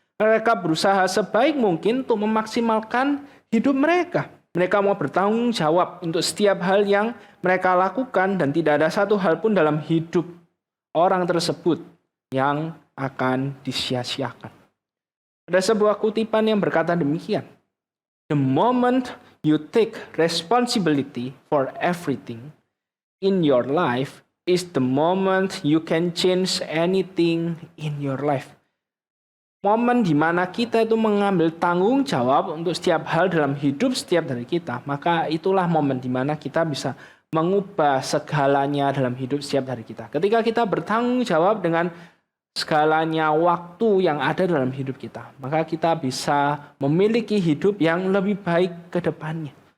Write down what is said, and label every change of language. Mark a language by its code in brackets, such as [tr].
[id] Mereka berusaha sebaik mungkin untuk memaksimalkan hidup mereka. Mereka mau bertanggung jawab untuk setiap hal yang mereka lakukan dan tidak ada satu hal pun dalam hidup orang tersebut yang akan disia-siakan. Ada sebuah kutipan yang berkata demikian. [en] The moment you take responsibility for everything in your life is the moment you can change anything in your life. [id] Momen di mana kita itu mengambil tanggung jawab untuk setiap hal dalam hidup setiap dari kita, maka itulah momen di mana kita bisa mengubah segalanya dalam hidup setiap dari kita. Ketika kita bertanggung jawab dengan segalanya waktu yang ada dalam hidup kita, maka kita bisa memiliki hidup yang lebih baik ke depannya.